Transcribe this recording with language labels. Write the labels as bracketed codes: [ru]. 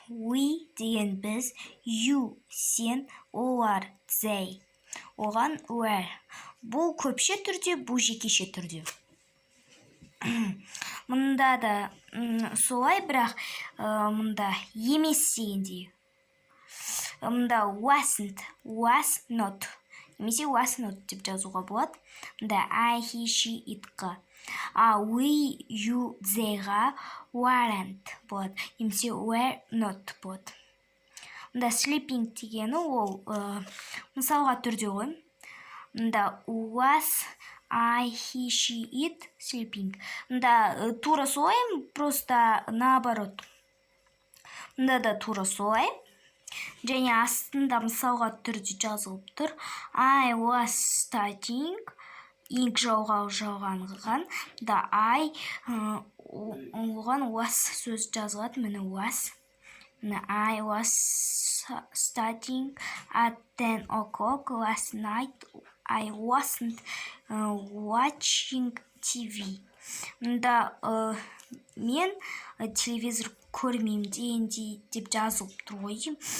[kk] We деген біз, you сен, олар they. Оған were. Бұл көпше түрде, бұл жекеше түрде. Мұнда да солай, бірақ мұнда емес дегендей. [en] Мұнда wasn't, was not. [kk] Немесе was not деп жазуға болады. [en] Мұнда I, he, she, it-қа. We, you, they-ға weren't болады. [kk] Немесе were not болады. Мұнда sleeping дегені ол мысалға түрде ғой. [en] Мұнда was, I, he, she, it, sleeping. [kk] Мұнда тура солай, [ru] просто наоборот. [kk] Мұнда да тура солай. Және астында мысалға түрде жазылып тұр. [en] I was studying. [kk] Ing жалғанған. Да I оған was сөз жазылады. Міне was. [en] I was studying at 10 o'clock last night. I wasn't watching TV. [kk] Мұнда мен телевизор көрмеймін деп жазылып тұр ғой.